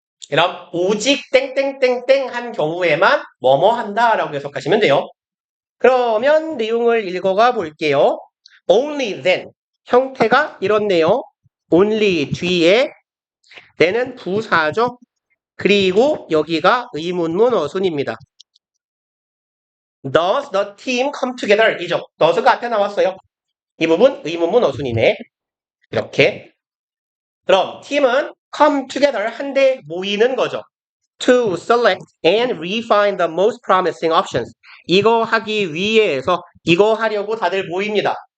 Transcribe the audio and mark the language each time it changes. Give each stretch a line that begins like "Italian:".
Korean: 그럼 오직 땡땡땡땡 한 경우에만 뭐뭐 한다라고 해석하시면 돼요. 그러면 내용을 읽어가 볼게요.
English: only then
Korean: 형태가 이렇네요. only 뒤에 then은 부사죠. 그리고 여기가 의문문 어순입니다.
English: Does the team come together?
Korean: 이죠. does가 앞에 나왔어요. 이 부분 의문문 어순이네. 이렇게. 그럼 팀은 come together 한데 모이는 거죠.
English: To select and refine the most promising options.
Korean: 이거 하기 위해서 이거 하려고 다들 모입니다.